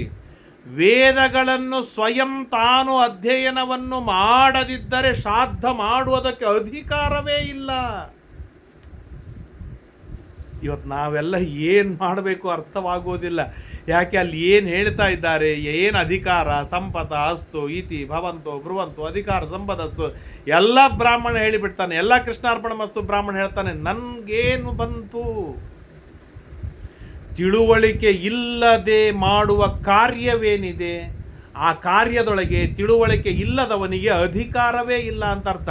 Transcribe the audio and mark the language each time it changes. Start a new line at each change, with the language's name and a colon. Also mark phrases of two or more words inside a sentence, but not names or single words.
Kannada: ವೇದಗಳನ್ನು ಸ್ವಯಂ ತಾನು ಅಧ್ಯಯನವನ್ನು ಮಾಡದಿದ್ದರೆ ಶ್ರಾದ್ದ ಮಾಡುವುದಕ್ಕೆ ಅಧಿಕಾರವೇ ಇಲ್ಲ. ಇವತ್ತು ನಾವೆಲ್ಲ ಏನು ಮಾಡಬೇಕು ಅರ್ಥವಾಗುವುದಿಲ್ಲ. ಯಾಕೆ? ಅಲ್ಲಿ ಏನು ಹೇಳ್ತಾ ಇದ್ದಾರೆ, ಏನು ಅಧಿಕಾರ,
Sanskrit: ಸಂಪದ ಅಸ್ತು, ಇತಿ ಭವಂತು ಬ್ರುವಂತು, ಅಧಿಕಾರ ಸಂಪದಸ್ತು
Kannada: ಎಲ್ಲ ಬ್ರಾಹ್ಮಣ ಹೇಳಿಬಿಡ್ತಾನೆ. ಎಲ್ಲ
Sanskrit: ಕೃಷ್ಣಾರ್ಪಣ ಮಸ್ತು
Kannada: ಬ್ರಾಹ್ಮಣ ಹೇಳ್ತಾನೆ. ನನಗೇನು ಬಂತು? ತಿಳುವಳಿಕೆ ಇಲ್ಲದೆ ಮಾಡುವ ಕಾರ್ಯವೇನಿದೆ, ಆ ಕಾರ್ಯದೊಳಗೆ ತಿಳುವಳಿಕೆ ಇಲ್ಲದವನಿಗೆ ಅಧಿಕಾರವೇ ಇಲ್ಲ ಅಂತ ಅರ್ಥ.